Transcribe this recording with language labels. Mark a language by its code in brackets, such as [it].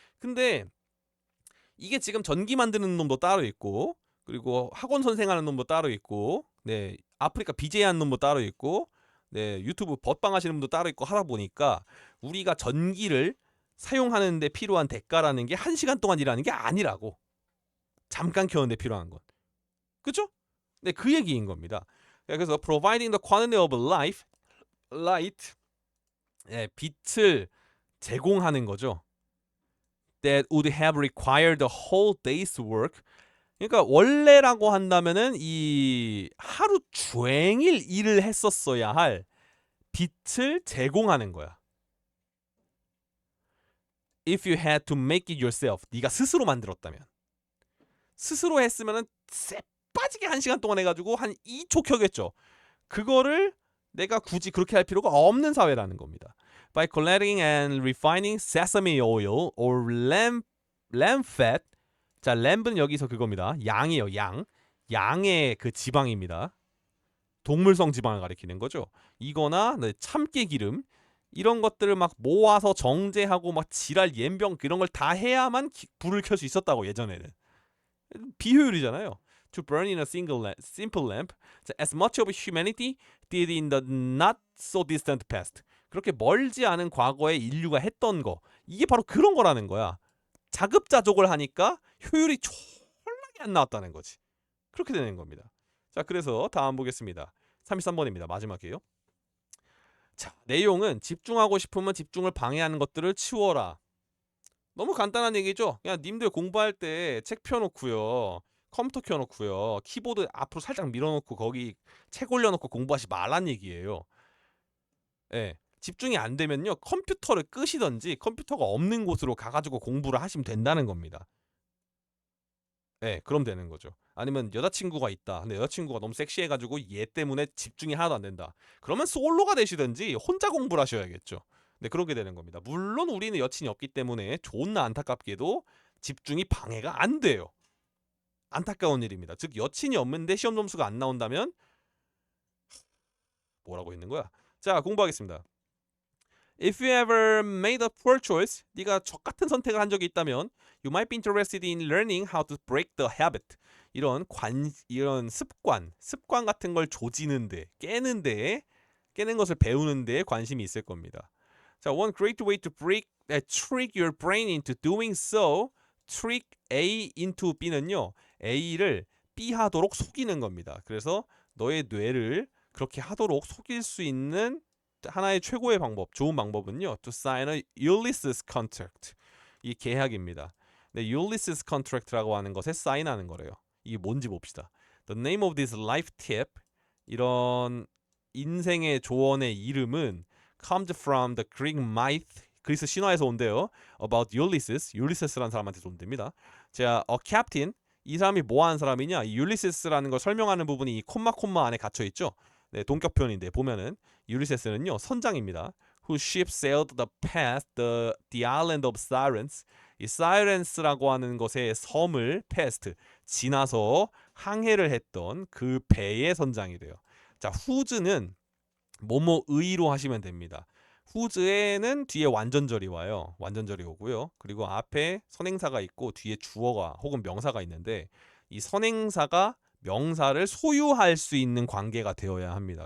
[ko] 근데 이게 지금 전기 만드는 놈도 따로 있고, 그리고 학원 선생하는 놈도 따로 있고, 네, 아프리카 BJ 하는 놈도 따로 있고, 네, 유튜브 벗방 하시는 분도 따로 있고 하다 보니까 우리가 전기를 사용하는 데 필요한 대가라는 게 1시간 동안 일하는 게 아니라고. 잠깐 켜는데 필요한 건. 그죠? 네, 그 얘기인 겁니다. 그래서 [en] providing the quantity of light, [ko] 네, 빛을 제공하는 거죠. [en] That would have required the whole day's work. [ko] 그러니까 원래라고 한다면은 이 하루 종일 일을 했었어야 할 빛을 제공하는 거야. [en] If you had to make it yourself, [ko] 네가 스스로 만들었다면. 스스로 했으면은 새빠지게 1시간 동안 해가지고 한 2초 켜겠죠. 그거를 내가 굳이 그렇게 할 필요가 없는 사회라는 겁니다. [en] By collecting and refining sesame oil or lamb fat. [ko] 자, 램브는 여기서 그겁니다. 양이에요, 양. 양의 그 지방입니다. 동물성 지방을 가리키는 거죠. 이거나 참깨 기름 이런 것들을 막 모아서 정제하고 막 지랄 옌병 이런 걸 다 해야만 불을 켤 수 있었다고 예전에는. 비효율이잖아요. [en] to burn in a simple lamp as much of humanity did in the not so distant past. [ko] 그렇게 멀지 않은 과거에 인류가 했던 거 이게 바로 그런 거라는 거야. 자급자족을 하니까 효율이 졸라게 안 나왔다는 거지. 그렇게 되는 겁니다. 자, 그래서 다음 보겠습니다. 33번입니다. 마지막이에요. 자, 내용은 집중하고 싶으면 집중을 방해하는 것들을 치워라. 너무 간단한 얘기죠. 그냥 님들 공부할 때 책 펴놓고요. 컴퓨터 켜놓고요. 키보드 앞으로 살짝 밀어놓고 거기 책 올려놓고 공부하지 말란 얘기예요. 예. 집중이 안 되면요. 컴퓨터를 끄시던지 컴퓨터가 없는 곳으로 가가지고 공부를 하시면 된다는 겁니다. 예, 그럼 되는 거죠. 아니면 여자친구가 있다. 근데 여자친구가 너무 섹시해가지고 얘 때문에 집중이 하나도 안 된다. 그러면 솔로가 되시든지 혼자 공부를 하셔야겠죠. 네, 그렇게 되는 겁니다. 물론 우리는 여친이 없기 때문에 존나 안타깝게도 집중이 방해가 안 돼요. 안타까운 일입니다. 즉 여친이 없는데 시험 점수가 안 나온다면 뭐라고 있는 거야? 자, 공부하겠습니다. [en] If you ever made a poor choice, [ko] 네가 적같은 선택을 한 적이 있다면, [en] you might be interested in learning how to break the habit. [ko] 이런 습관 같은 걸 조지는데, 깨는 것을 배우는데 관심이 있을 겁니다. [en] 자, one great way to trick your brain into doing so, trick A into B는요, [ko] A를 B 하도록 속이는 겁니다. 그래서 너의 뇌를 그렇게 하도록 속일 수 있는 하나의 최고의 방법, 좋은 방법은요, [en] to sign a Ulysses contract. [ko] 이 계약입니다. 네, Ulysses contract라고 하는 것에 사인하는 거래요. 이게 뭔지 봅시다. [en] The name of this life tip, [ko] 이런 인생의 조언의 이름은 [en] comes from the Greek myth, [ko] 그리스 신화에서 온대요. About Ulysses, 율리세스라는 사람한테서 온답니다. 자, a captain, 이 사람이 뭐 하는 사람이냐? 이 율리세스라는 걸 설명하는 부분이 이 콤마 안에 갇혀 있죠. 네, 동격 표현인데 보면은 율리세스는요 선장입니다. [en] Who ship sailed the past the island of Sirens. [ko] 이 사이렌스라고 하는 것의 섬을 past 지나서 항해를 했던 그 배의 선장이래요. 자, whose는 뭐뭐의로 하시면 됩니다. whose에는 뒤에 완전절이 와요. 완전절이 오고요. 그리고 앞에 선행사가 있고 뒤에 주어가 혹은 명사가 있는데 이 선행사가 명사를 소유할 수 있는 관계가 되어야 합니다.